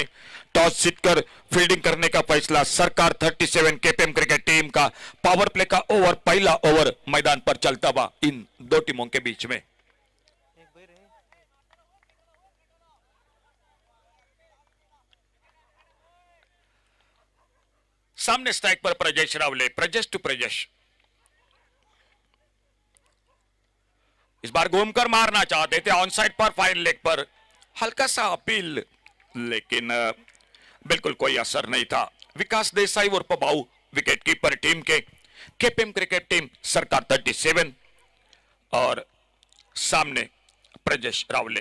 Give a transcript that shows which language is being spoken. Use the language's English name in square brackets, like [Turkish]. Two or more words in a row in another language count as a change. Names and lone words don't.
[Hindi] टॉस जीतकर फील्डिंग करने का फैसला सरकार 37 केपेम क्रिकेट टीम का। [English] power play [Hindi] का ओवर, पहला ओवर मैदान पर चलता हुआ इन दो टीमों के बीच में। सामने स्ट्राइक पर प्रजेश रावले, प्रजेश टू प्रजेश। इस बार घूमकर मारना चाहते थे [English] on side [Hindi] पर, [English] fine leg [Hindi] पर हल्का सा अपील, लेकिन बिल्कुल कोई असर नहीं था। विकास देसाई और बाबू [English] wicket keeper [Hindi] टीम के। केपेम क्रिकेट टीम सरकार 37 और सामने प्रजेश रावले।